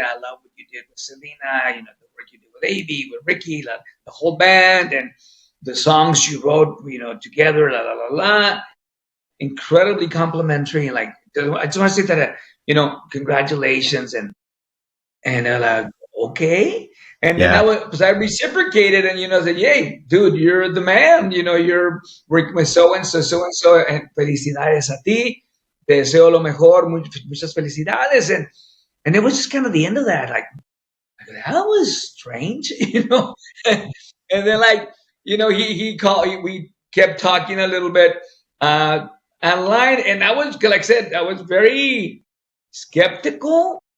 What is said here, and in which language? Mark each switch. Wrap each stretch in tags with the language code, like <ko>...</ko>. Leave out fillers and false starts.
<en>I love what you did with Selena, the work you did with AB, with Ricky, the whole band, and the songs you wrote, together, la la la la. Incredibly complimentary, and like I just want to say that, congratulations, and they're like, okay. And then Yeah. because I reciprocated and, said, hey, dude, you're the man. You're working with so and so, and</en> <es>felicidades a ti. Te deseo lo mejor, muchas felicidades.</es> <en>And it was just kind of the end of that. Like, that was strange, and then, like, he called, we kept talking a little bit online. And I was, like I said, I was very skeptical,</en>